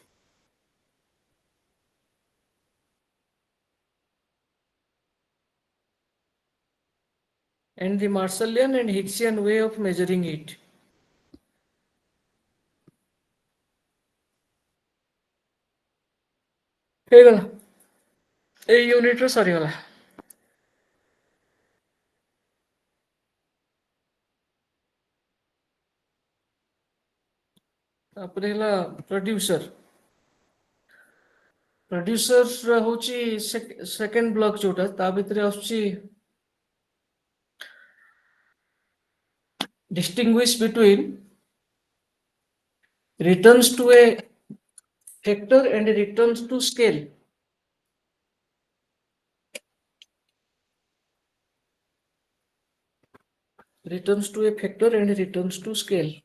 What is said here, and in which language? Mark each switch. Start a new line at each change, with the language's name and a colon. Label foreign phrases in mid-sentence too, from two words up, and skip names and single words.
English: And the Marshallian and Hicksian way of measuring it.
Odia: ହେଇଗଲା ଏଇ ୟୁନିଟର ସରିଗଲା। ତାପରେ ହେଲା ପ୍ରୋଡ୍ୟୁସର। ପ୍ରୋଡ୍ୟୁସର ହଉଛି
English: second block
Odia: ଯୋଉଟା ତା ଭିତରେ ଆସୁଛି
English: distinguish between returns to a factor and returns to scale. Returns to a factor and returns to scale.